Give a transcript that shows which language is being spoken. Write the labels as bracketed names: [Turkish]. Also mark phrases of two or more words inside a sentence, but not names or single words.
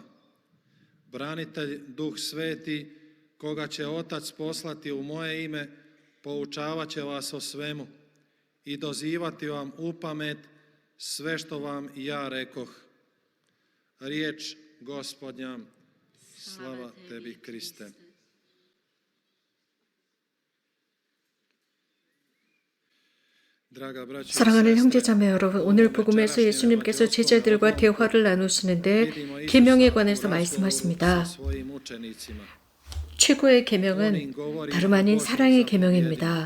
[Croatian] Branitelj, Duh Sveti, koga će Otac poslati u moje ime, poučavat će vas o svemu i dozivati vam u pamet sve što vam ja rekoh. Riječ Gospodnja, slava tebi, Kriste. [Korean] 사랑하는 형제자매 여러분, 오늘 복음에서 예수님께서 제자들과 대화를 나누시는데 계명에 관해서 말씀하십니다. 최고의 계명은 다름 아닌 사랑의 계명입니다.